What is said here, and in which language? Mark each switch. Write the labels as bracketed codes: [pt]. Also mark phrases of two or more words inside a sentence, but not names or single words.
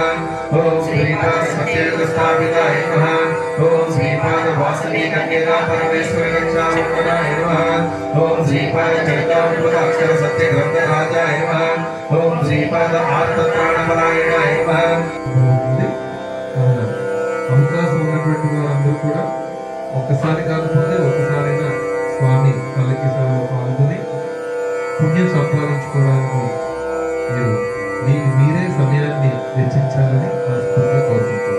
[sa] ओम श्रीपाद सत्ययुग स्थापिताय नमः। ओम श्रीपाद वासवी कन्यका परमेश्वर रक्षामंडलाय नमः। ओम श्रीपाद चरितामृत अक्षर सत्य ग्रंथ राजाय नमः। ओम श्रीपाद आर्तत्राणपरायणाय नमः। [te] అవకాశం ఉన్నటువంటి వారందరూ కూడా ఒక్కసారి కాకపోతే ఒక్కసారైనా స్వామి పల్లకి సేవలో పాల్గొని పుణ్యం సంపాదించుకోవడానికి మీరు మీరే సమయాన్ని వెచ్చించాలని మనస్ఫూర్తిగా కోరుకుంటున్నాను.